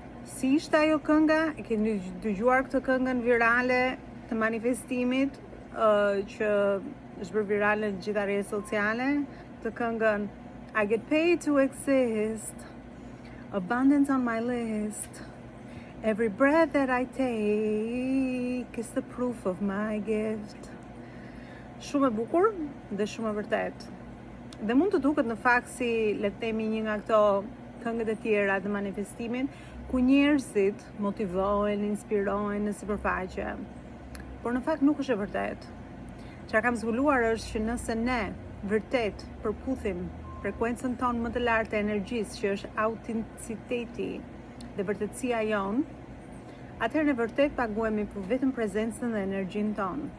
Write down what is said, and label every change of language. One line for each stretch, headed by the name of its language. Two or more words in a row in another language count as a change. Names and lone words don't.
Albanian: Si ishte ajo kënga? E keni dëgjuar këtë këngën virale të manifestimit që është bërë virale në gjitha rrjetet sociale, të këngën
English: I get paid to exist, abundance on my list, every breath that I take is the proof of my gift.
Albanian: Shumë e bukur dhe shumë e vërtet. Dhe mund të duket në fakt si le të themi një nga këto këngët e tjera të manifestimit ku njerëzit motivohen, inspirohen në sipërfaqe. Por në fakt nuk është e vërtet. Çfarë kam zbuluar është që nëse ne vërtet përputhim frekuencën tonë më të lartë të energjisë, që është autenticiteti dhe vërtetësia jonë, atëherë ne vërtet paguhemi për vetëm prezencën dhe energjinë tonë.